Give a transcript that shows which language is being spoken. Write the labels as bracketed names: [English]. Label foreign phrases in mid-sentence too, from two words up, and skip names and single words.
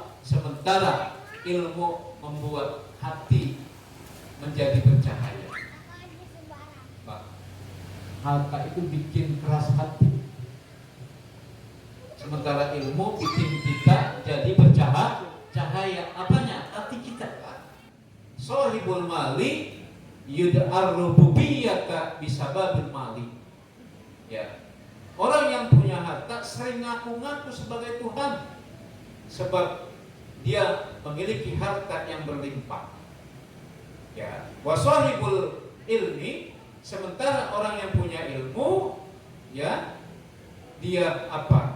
[Indonesian] Sementara ilmu membuat hati menjadi bercahaya. harta itu bikin keras hati. Sementara ilmu bikin kita jadi bercahaya. Apanya? Hati kita. [Arabic] صاحب المال يدعى الربوبية بسبب المال. [Indonesian] Ya. Orang yang punya harta sering ngaku-ngaku sebagai Tuhan sebab dia memiliki harta yang berlimpah. Ya. [Arabic] وصاحب العلم, [Indonesian] sementara orang yang punya ilmu, ya, dia apa?